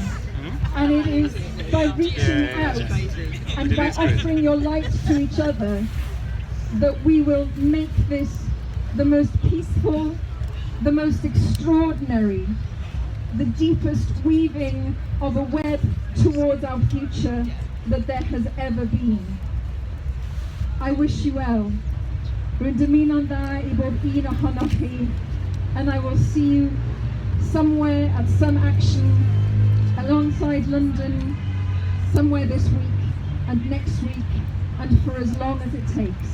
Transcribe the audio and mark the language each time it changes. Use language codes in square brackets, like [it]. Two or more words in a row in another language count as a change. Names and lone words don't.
[en] And it is by reaching out and by offering your light to each other that we will make this the most peaceful, the most extraordinary, the deepest weaving of a web towards our future that there has ever been. I wish you well. [cy] Rydym i'n dda I bob un ohonoch chi, [en] and I will see you somewhere at some action alongside London, somewhere this week and next week and for as long as it takes.